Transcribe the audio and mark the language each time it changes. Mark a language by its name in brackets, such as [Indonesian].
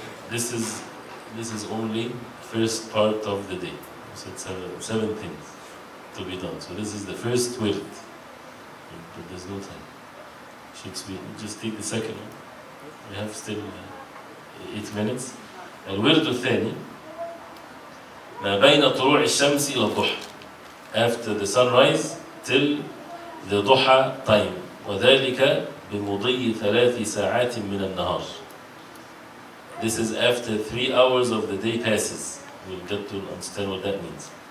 [English] This is only first part of the day. So it's seven things to be done. So this is the first wird. But there's no time. Just take the second one. We have still 8 minutes. [Arabic] الورد الثاني ما بين طلوع الشمس إلى الضحى, [English] after the sunrise till the duha time, [Arabic] وذلك بمضي 3 ساعات من النهار. [English] This is after 3 hours of the day passes. We'll get to understand what that means.